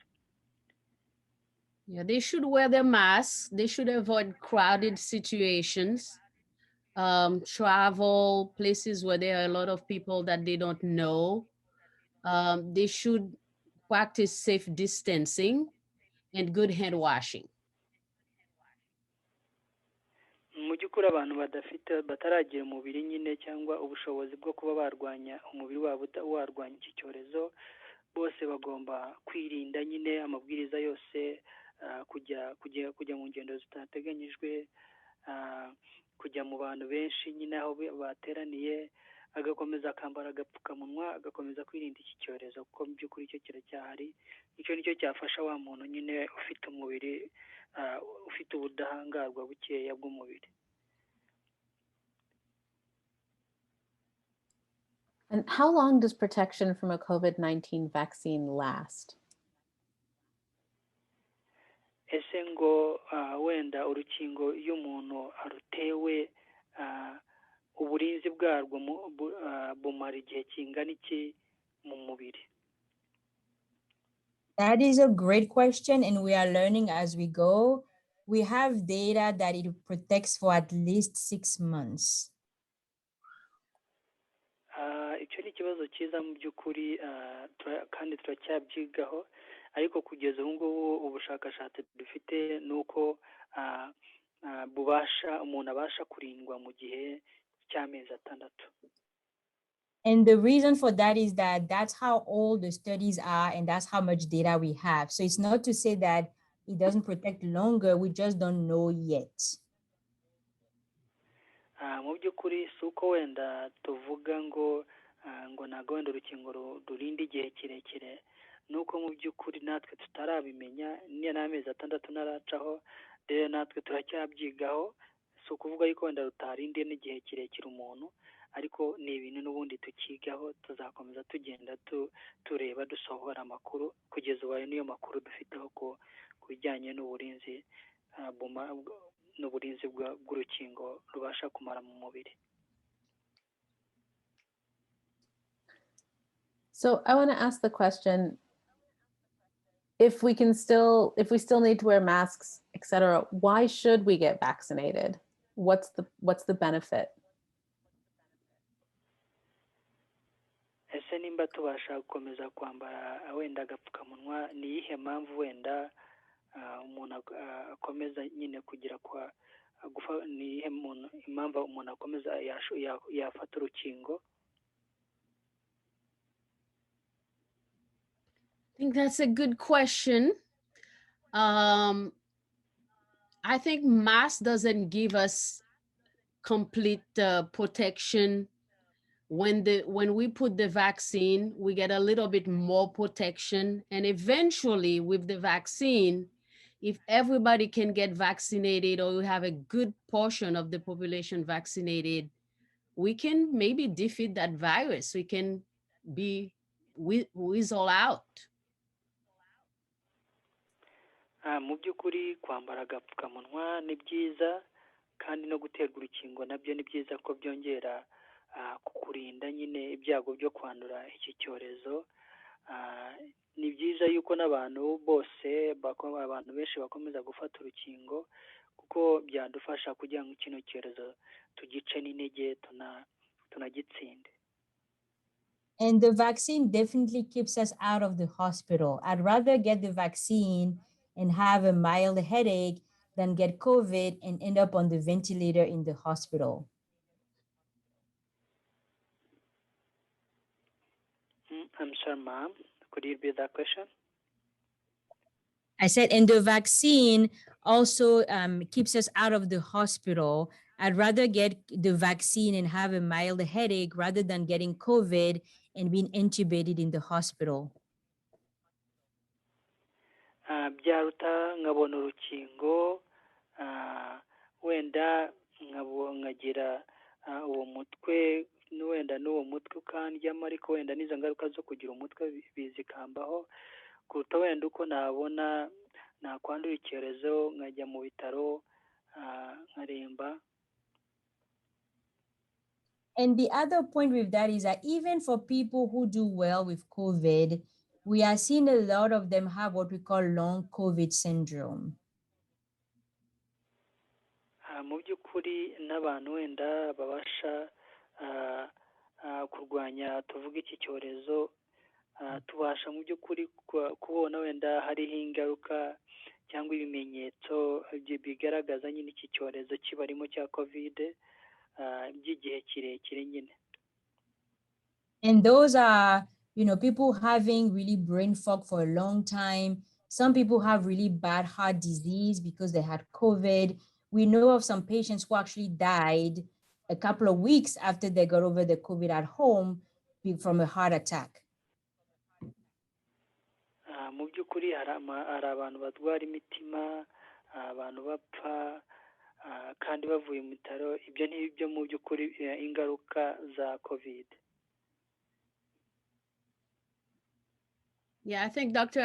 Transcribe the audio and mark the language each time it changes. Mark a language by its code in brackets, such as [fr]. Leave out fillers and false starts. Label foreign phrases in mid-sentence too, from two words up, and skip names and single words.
[en] Yeah, they should wear their masks. They should avoid crowded situations, travel places where there are a lot of people that they don't know. They should practice safe distancing and good hand washing. [rw] Mu by'ukuri abantu bataragira umubiri nyine cyangwa ubushobozi bwo kuba barwanya umubiri wabo warwanya iki cyorezo, bose bagomba kwirinda nyine amabwiriza yose, kujya mu ngendo zitateganyijwe, kujya mu bantu benshi nyine aho bateraniye, agakomeza akambara agapfukamunwa, agakomeza kwirinda iki cyorezo kuko mu by'ukuri icyo kiracyahari. Icyo nicyo cyafasha wa muntu nyine ufite umubiri ufite ubudahangarwa bukeya bw'umubiri. [en] And how long does protection from a COVID-19 vaccine last? [rw] Ese ngo wenda urukingo iyo umuntu arutewe, uburinzi bwarwo bumara igihe kingana iki mu mubiri? [en] That is a great question, and we are learning as we go. We have data that it protects for at least 6 months. [rw] Icyo ni ikibazo cyiza mu by'ukuri, kandi turacyabyigaho, ariko kugeza ubu ngubu ubushakashatsi dufite ni uko umuntu abasha kurindwa mu gihe cy'amezi 6. [en] And the reason for that is that that's how old the studies are, and that's how much data we have. So it's not to say that it doesn't protect longer, we just don't know yet. [rw] Mu by'ukuri si uko wenda tuvuga ngo ntabwo wenda urukingo rurinda igihe kirekire, ni uko mu by'ukuri natwe tutarabimenya, niyo n'amezi 6 naracaho, rero natwe turacyabyigaho. Si ukuvuga yuko wenda rutarindiye n'igihe kirekire umuntu, ariko ni ibintu n'ubundi tukigaho, tuzakomeza tugenda tureba dusohora amakuru, kugeza ubu niyo makuru dufiteho ku bijyanye n'uburinzi bw'urukingo rubasha kumara mu mubiri. [en] So I want to ask the question, if we still need to wear masks, etc., why should we get vaccinated? What's the benefit? [rw] ese nimba tubasha gukomeza kwambara wenda agapfukamunwa ni iyihe mpamvu wenda umuntu akomeza nyine kugira kwa ni iyihe impamvu umuntu akomeza yafata urukingo? [en] I think that's a good question. I think mask doesn't give us complete protection. When we put the vaccine, we get a little bit more protection. And eventually with the vaccine, if everybody can get vaccinated, or we have a good portion of the population vaccinated, we can maybe defeat that virus. We can be weasel out. [rw] Mu by'ukuri kwambara agapfukamunwa ni byiza, kandi no guterwa urukingo nabyo ni byiza ko byongera kukurinda nyine ibyago byo kwandura iki cyorezo. Ni byiza yuko n'abantu bose abantu benshi bakomeza gufata urukingo, kuko byadufasha kugira ngo kino cyorezo tugice n'intege tunagitsinde. [en] And the vaccine definitely keeps us out of the hospital. I'd rather get the vaccine and have a mild headache than get COVID and end up on the ventilator in the hospital. I'm sorry, ma'am. Could you repeat that question? I said, and the vaccine also keeps us out of the hospital. I'd rather get the vaccine and have a mild headache rather than getting COVID and being intubated in the hospital. [rw] Byaruta nkabona urukingo wenda nkagira uwo mutwe wenda n'uwo mutwe ukandyamo, ariko wenda n'izo ngaruka zo kugira umutwe bizikambaho, kuruta wenda uko nakwandura icyorezo nkajya mu bitaro nkaremba. [en] And the other point with that is that even for people who do well with COVID, we are seeing a lot of them have what we call long COVID syndrome. [rw] Mu by'ukuri n'abantu wenda babasha kurwanya tuvuga iki cyorezo, tubasha mu by'ukuri kubona wenda hariho ingaruka cyangwa ibimenyetso bigaragaza nyine iki cyorezo kibarimo cya COVID by'igihe kirekire nyine. [en] And those are, people having really brain fog for a long time. Some people have really bad heart disease because they had COVID. We know of some patients who actually died a couple of weeks after they got over the COVID at home from a heart attack. [rw] Mu by'ukuri hari abantu barwara imitima, abantu bapfa kandi bavuye mu bitaro. Ibyo ntibyo mu by'ukuri ingaruka za COVID. [en] Yeah, I think Dr.